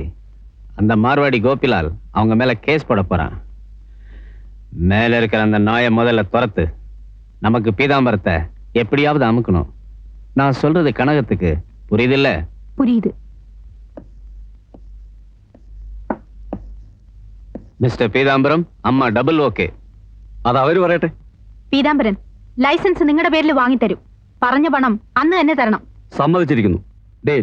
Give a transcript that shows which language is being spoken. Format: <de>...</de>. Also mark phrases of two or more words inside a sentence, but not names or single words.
<ta>அந்த மார்வாடி கோபிலால் அவங்க மேல கேஸ் போட போறான். மேல இருக்கிற அந்த நாயை முதல்ல துரத்து. நமக்கு பீதாம்பரத்தை எப்படியாவது அமுக்கணும். நான் சொல்றது கனகத்துக்கு புரியுதில்ல? புரியுது.</ta> <ml>മിസ്റ്റർ പീതാംബരം, അമ്മ</ml> <en>double okay.</en> <ml>അത് അവര് പറയട്ടെ. പീതാംബരൻ, ലൈസൻസ് നിങ്ങളുടെ പേരിൽ വാങ്ങിത്തരും. പറഞ്ഞ പണം അന്ന് തന്നെ തരണം. സമ്മതിച്ചിരിക്കുന്നു. ഡേൽ.</ml>